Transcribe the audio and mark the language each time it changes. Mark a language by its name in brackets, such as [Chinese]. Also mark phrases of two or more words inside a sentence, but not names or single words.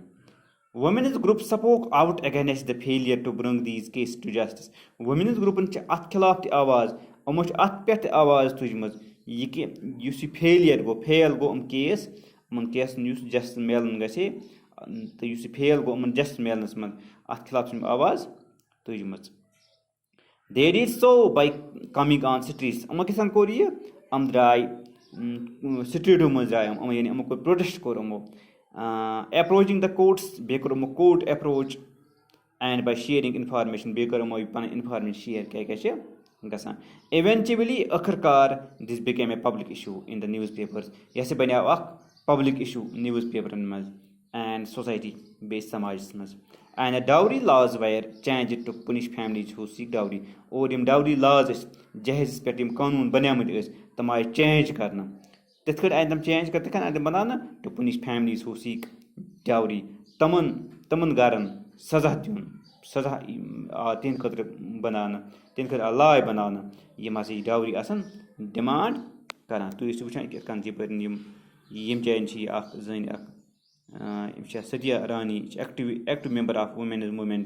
[English] Women's group spoke out against the failure to bring these cases to justice. Women's group [Kashmiri] چھِ اَتھ خلاف تہِ آواز یِمو چھِ اَتھ پٮ۪ٹھ تہِ آواز تُجمٕژ یہِ کہِ یُس یہِ فیلیر گوٚو فیل گوٚو یِم کیس یِمن کیسن یُس جسٹس میلُن گژھِ ہے تہٕ یُس یہِ فیل گوٚو یِمن جسٹس میلنس منٛز اَتھ خلاف چھِ یِم آواز تُجمٕژ. [English] They did so by coming on streets. [Kashmiri] یِمو کِتھ کٔنۍ کوٚر یہِ یِم درٛاے سٹریٖٹو منٛز درٛاے یِم یعنی یِمو کوٚر پروٹیسٹ کوٚر یِمو [English] approaching the courts [Kashmiri] بیٚیہِ کوٚر یِمو [English] court approach and by sharing information [Kashmiri] بیٚیہِ کٔر یِمو پنٕنۍ [English] information share [Kashmiri] کیاہ کیاہ چھِ گژھان. [English] ایونچُؤلی [Kashmiri] ٲخٕر کار [English] this became a public issue in the news papers. [Kashmiri] یہِ ہسا بنیو اکھ [English] public issue news papers [Kashmiri] منٛز [English] and society [Kashmiri] بیٚیہِ سماجس منٛز. [English] and the dowry laws were change to punish families who seek dowry. [Kashmiri] اور یِم [English] dowry laws [Kashmiri] ٲسۍ جہیزس پٮ۪ٹھ یِم قونوٗن بنیمٕتۍ ٲسۍ تِم آیہِ چینج کرنہٕ. تِتھ کٔنۍ آیہِ تِم چینج تِتھ کٔنۍ آیہِ تِم بناونہٕ [English] to punish families who seek dowry. [Kashmiri] تِمن گرن سزا دیُن سزا آو تِہنٛدِ خٲطرٕ بناونہٕ تِہنٛدِ خٲطرٕ آو لاے بناونہٕ یِم ہسا یہِ ڈاوری آسان ڈِمانڈ کران. تُہۍ ٲسِو وٕچھان کِتھ کٔنۍ یپٲرۍ یِم جایَن چھِ یہِ اکھ زٔنۍ اکھ یہِ چھےٚ سدیا رانی یہِ چھِ [English] active member of women's movement.